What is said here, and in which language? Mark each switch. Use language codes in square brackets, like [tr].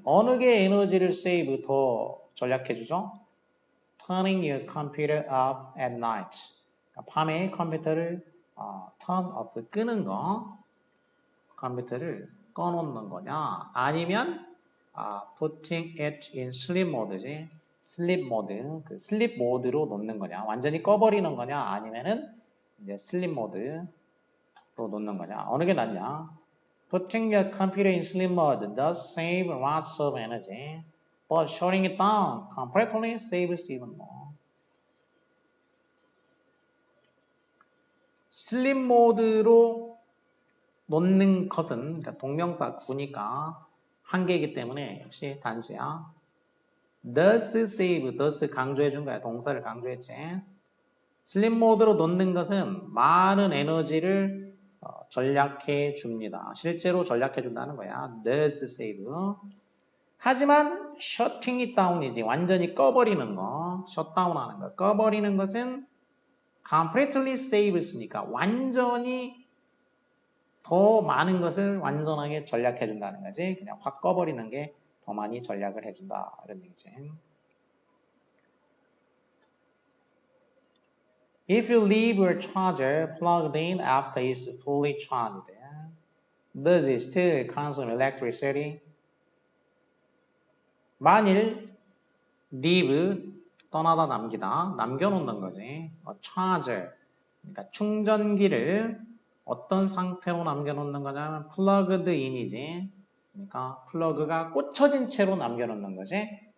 [ko] 어느 게 에너지를 save 더 절약해주죠? [en] Turning your computer off at night. [ko] 밤에 컴퓨터를 turn off 끄는 거, 컴퓨터를 꺼놓는 거냐? 아니면 [en] putting it in sleep mode지. [ko] 슬립 모드, 그 슬립 모드로 놓는 거냐? 완전히 꺼버리는 거냐? 아니면은 이제 슬립 모드로 놓는 거냐? 어느 게 낫냐? [en] Putting your computer in sleep mode does save lots of energy, but shutting it down completely saves even more. [ko] 슬립 모드로 놓는 것은 그러니까 동명사 구니까 한 개이기 때문에 역시 단수야. [en] does save, [ko] does 강조해 준 거야. 동사를 강조했지. 슬립 모드로 놓는 것은 많은 에너지를 절약해 줍니다. 실제로 절약해 준다는 거야. [en] does save. [ko] 하지만 [en] shutting it down이지. [ko] 완전히 꺼버리는 거. shutdown 하는 거. 꺼버리는 것은 [en] completely saves [ko] 니까 완전히 더 많은 것을 완전하게 절약해 준다는 거지. 그냥 확 꺼버리는 게 더 많이 절약을 해준다. 이런 얘기지. [en] If you leave your charger plugged in after it's fully charged, does it still consume electricity? [ko] 만일 leave 떠나다 남기다 남겨놓는 거지. charger 그러니까 충전기를 어떤 상태로 남겨놓는 거냐면 [en] plugged in [ko] 이지. 그러니까 플러그가 꽂혀진 채로 남겨놓는 거지.